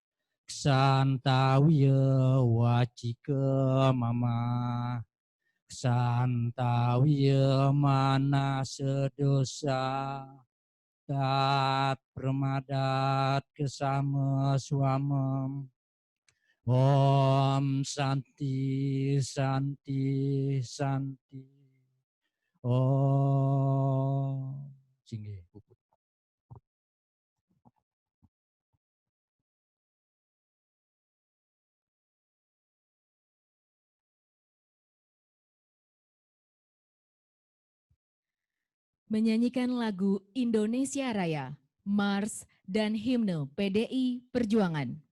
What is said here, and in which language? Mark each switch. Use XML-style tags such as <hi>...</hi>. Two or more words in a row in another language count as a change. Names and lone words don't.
<sa>Ksantawya Wacika Mama Ksantawya Manasa Dosa Tat Pramadat Kesama Swamam Om Santi Santi Santi Om</sa> <ban>Singgih puput.</ban> <id>Menyanyikan lagu Indonesia Raya, Mars dan Himne PDI Perjuangan.</id>